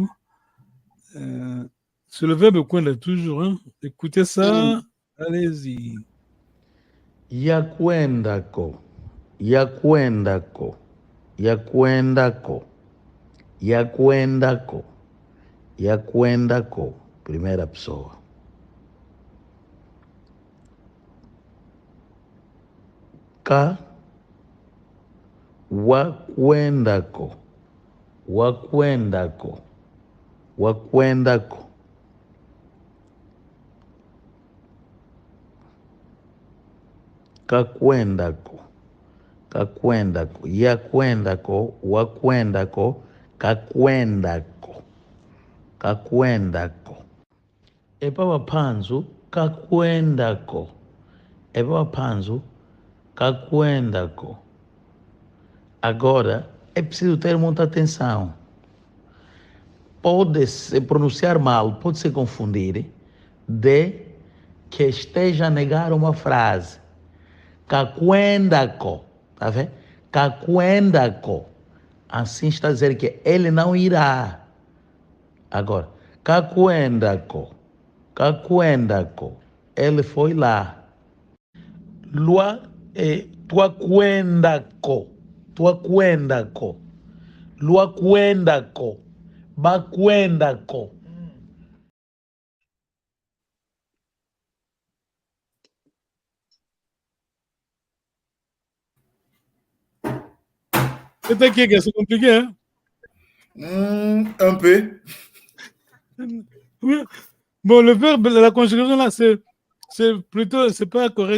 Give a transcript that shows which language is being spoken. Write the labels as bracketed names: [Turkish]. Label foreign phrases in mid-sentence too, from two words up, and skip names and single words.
[French] C'est le verbe kwenda toujours. Hein? Écoutez ça. Allez-y. [Kongo] Yakwendako, yakwendako, yakwendako, yakwendako, yakwendako. [Portuguese] Primeira pessoa. [Kongo] Ka, wakwendako, wakwendako, wakwendako. Kakwendako, kakwendako, yakwendako, wakwendako, kakwendako, kakwendako. Epapa panzu, kakwendako. Epapa panzu, kakwendako. [Portuguese] Agora, é preciso ter muita atenção. Pode se pronunciar mal, pode se confundir de que esteja a negar uma frase. [Kongo] Kakwendako, [Portuguese] tá vendo? [Kongo] Kakwendako. [Portuguese] Assim está a dizer que ele não irá. [Kongo] Agora, kakwendako, kakwendako. [Portuguese] Ele foi lá. [Kongo] Lua tuakwendako, tuakwendako, luakwendako, bakwendako. [French] C'est compliqué, hein? Un peu. Bon, le verbe, la conjugation là, c'est plutôt, c'est pas correct.